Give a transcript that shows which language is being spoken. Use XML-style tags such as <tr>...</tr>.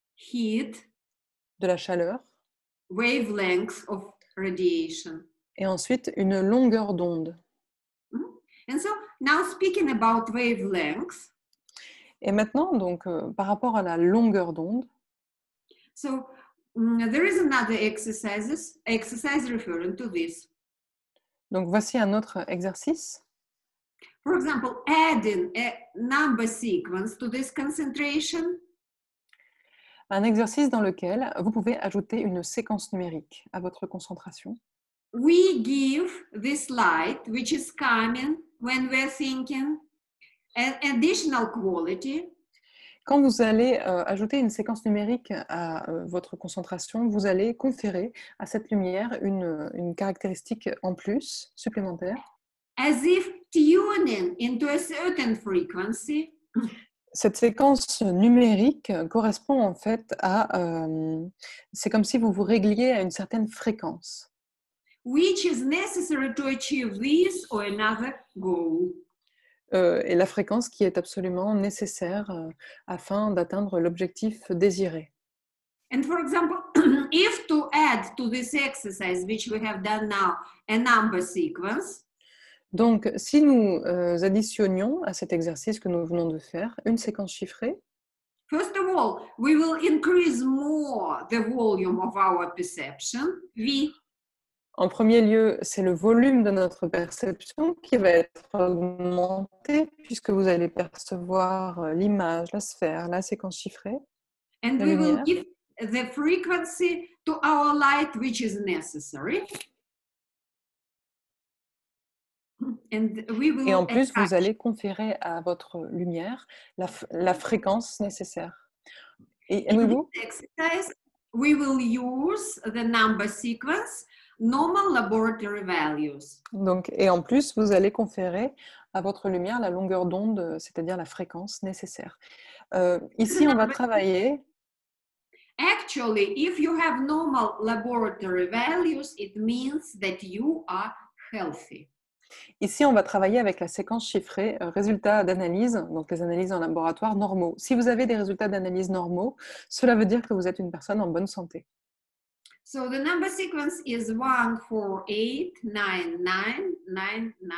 <en>heat,</en> <fr>de la chaleur,</fr> <en>wavelengths of radiation.</en> <fr>et ensuite une longueur d'onde.</fr> <en>And so now speaking about wavelengths.</en> <fr>Et maintenant, donc, par rapport à la longueur d'onde,</fr> <en>So There is another exercise referring to this.</en> <fr>Donc, voici un autre exercice.</fr> <en>For example, adding a number sequence to this concentration.</en> <fr>Un exercice dans lequel vous pouvez ajouter une séquence numérique à votre concentration.</fr> <en>We give this light, which is coming when we're thinking, an additional quality.</en> <fr>Quand vous allez ajouter une séquence numérique à votre concentration, vous allez conférer à cette lumière une caractéristique en plus, supplémentaire.</fr> <en>As if tuning into a certain frequency.</en> <fr>Cette séquence numérique correspond en fait à... c'est comme si vous vous régliez à une certaine fréquence.</fr> <en>Which is necessary to achieve this or another goal.</en> <fr>Et la fréquence qui est absolument nécessaire afin d'atteindre l'objectif désiré.</fr> <en>And for example, if to add to this exercise, which we have done now, a number sequence.</en> <fr>Donc, si nous additionnions à cet exercice que nous venons de faire une séquence chiffrée,</fr> <en>first of all, we will increase more the volume of our perception, V.</en> <fr>En premier lieu, c'est le volume de notre perception qui va être augmenté puisque vous allez percevoir l'image, la sphère, la séquence chiffrée.</fr> <en>And we will give the frequency to our light which is necessary.</en> <fr>Et en plus, vous allez conférer à votre lumière la fréquence nécessaire. Et</fr> <en>in this exercise, we will use the number sequence, normal laboratory values.</en> <fr>Donc, et en plus, vous allez conférer à votre lumière la longueur d'onde, c'est-à-dire la fréquence nécessaire. Ici, on va travailler.</fr> <en>Actually, if you have normal laboratory values, it means that you are healthy.</en> <fr>Ici, on va travailler avec la séquence chiffrée, résultats d'analyse, donc les analyses en laboratoire normaux. Si vous avez des résultats d'analyse normaux, cela veut dire que vous êtes une personne en bonne santé.</fr> <en>So the number sequence is 1489999.</en>